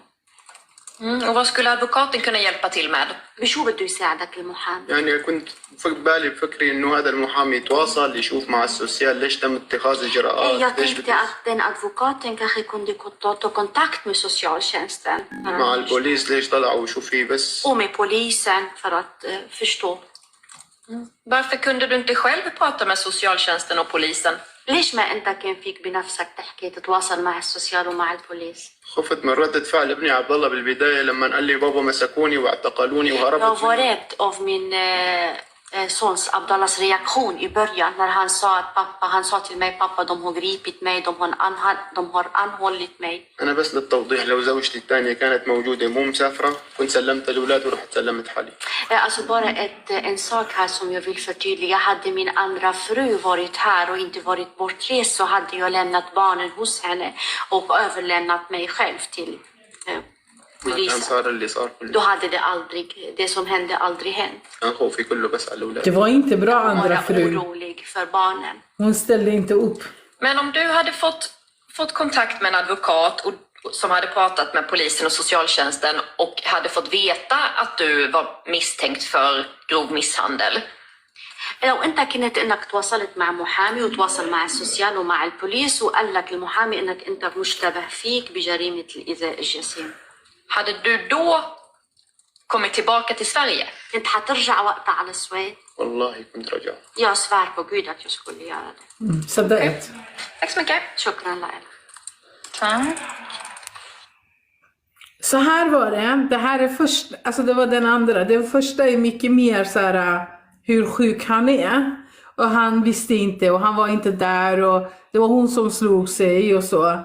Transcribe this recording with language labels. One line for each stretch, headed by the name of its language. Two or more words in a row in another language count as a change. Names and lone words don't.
Swedish: Och vad skulle advokaten kunna hjälpa till med?
Arabic: بشو بده يساعدك المحامي؟ يعني كنت بالي بفكري انه هذا المحامي يتواصل يشوف مع السوسيال ليش تم اتخاذ اجراءات.
Swedish: Jag tänkte att den advokaten kanske kunde ta kontakt med socialtjänsten.
Arabic: مع البوليس ليش طلعوا وشو في بس.
Swedish: Och med polisen för att förstå. Varför kunde du inte själv prata med socialtjänsten och polisen?
Arabic: ليش ما أنت كان فيك بنفسك تحكي تتواصل مع السوسيال ومع البوليس؟ خفت من ردة فعل ابني عبد الله بالبداية لما قال لي بابا مسكوني واعتقلوني
Swedish: Jag
Arabic: وهربت.
Swedish: var rädd av min sons Abdallahs reaktion i början när han sa att han sa till mig pappa de har gripit mig, de har anhållit mig.
Arabic: أنا بس للتوضيح لو زوجتي الثانية كانت موجودة مو مسافرة كنت سلمت الأولاد ورحت سلمت حالي.
Swedish: Alltså bara en sak här som jag vill förtydliga. Hade min andra fru varit här och inte varit bortrest så hade jag lämnat barnen hos henne och överlämnat mig själv till polisen. Då hade det som hände aldrig hänt. Det var inte bra andra Jag fru. var orolig för barnen. Hon ställde inte upp. Men om du hade fått kontakt med en advokat som hade pratat med polisen och socialtjänsten och hade fått veta att du var misstänkt för grov misshandel.
Arabic: لو انت كنت انك تواصلت مع محامي وتواصل مع السوسيال ومع البوليس وقال لك المحامي انك انت مشتبه فيك بجريمة الإيذاء الجسيم.
Swedish: Hade du då kommit tillbaka till Sverige?
Arabic: كنت حترجع وقتها على السويد؟ والله كنت رجع.
Swedish: Jag svär på Gud att jag skulle göra det. Så det är ett. Tack så mycket.
Arabic: شكرا لك.
Swedish: Tack. Så här var det. Det här är först, alltså det var den andra. Det första är mycket mer så här hur sjuk han är. Och han visste inte och han var inte där och det var hon som slog sig och så.